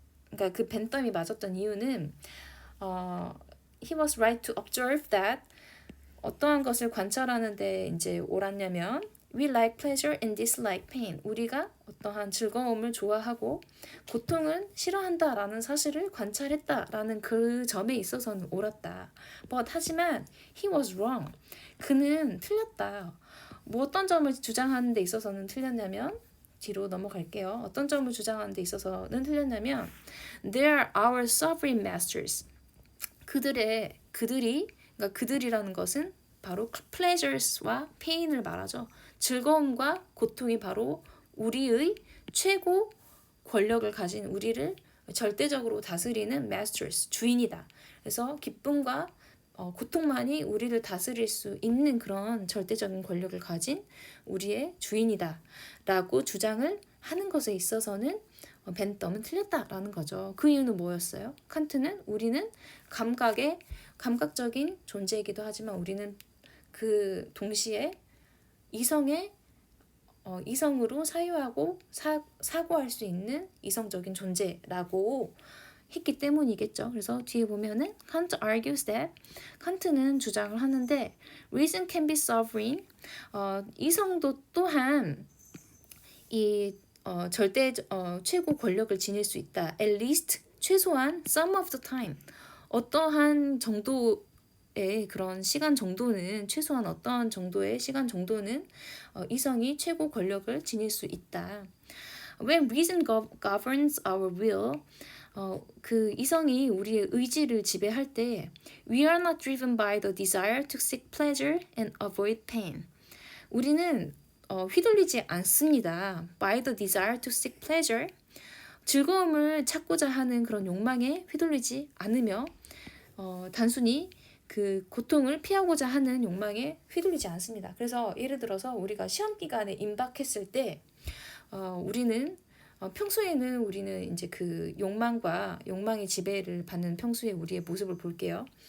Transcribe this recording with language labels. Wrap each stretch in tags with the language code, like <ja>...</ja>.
<ko>그러니까 그 벤덤이 맞았던 이유는</ko> <en>he was right to observe that</en> <ko>어떠한 것을 관찰하는데 이제 옳았냐면</ko> <en>we like pleasure and dislike pain.</en> <ko>우리가 어떠한 즐거움을 좋아하고 고통을 싫어한다라는 사실을 관찰했다라는 그 점에 있어서는 옳았다.</ko> <en>But</en> <ko>하지만</ko> <en>he was wrong.</en> <ko>그는 틀렸다. 뭐 어떤 점을 주장하는 데 있어서는 틀렸냐면 뒤로 넘어갈게요. 어떤 점을 주장하는 데 있어서는 틀렸냐면</ko> <en>They are our sovereign masters.</en> <ko>그러니까 그들이라는 것은 바로 pleasures와 pain을 말하죠. 즐거움과 고통이 바로 우리의 최고 권력을 가진 우리를 절대적으로 다스리는 masters, 주인이다. 그래서 기쁨과 고통만이 우리를 다스릴 수 있는 그런 절대적인 권력을 가진 우리의 주인이다 라고 주장을 하는 것에 있어서는 벤덤은 틀렸다라는 거죠. 그 이유는 뭐였어요? 칸트는 우리는 감각적인 존재이기도 하지만 우리는 그 동시에 이성으로 사유하고 사고할 수 있는 이성적인 존재라고 했기 때문이겠죠. 그래서 뒤에 보면은</ko> <en>Kant argues that</en> <ko>칸트는 주장을 하는데</ko> <en>reason can be sovereign.</en> <ko>이성도 또한 이 최고 권력을 지닐 수 있다.</ko> <en>At least</en> <ko>최소한</ko> <en>some of the time.</en> <ko>어떠한 정도의 그런 시간 정도는 최소한 어떤 정도의 시간 정도는 이성이 최고 권력을 지닐 수 있다.</ko> <en>When reason governs our will,</en> <ko>그 이성이 우리의 의지를 지배할 때</ko> <en>we are not driven by the desire to seek pleasure and avoid pain.</en> <ko>우리는 휘둘리지 않습니다.</ko> <en>by the desire to seek pleasure.</en> <ko>즐거움을 찾고자 하는 그런 욕망에 휘둘리지 않으며 단순히 그 고통을 피하고자 하는 욕망에 휘둘리지 않습니다. 그래서 예를 들어서 우리가 시험 기간에 임박했을 때 우리는 평소에는 우리는 이제 그 욕망의 지배를 받는 평소에 우리의 모습을 볼게요.</ko>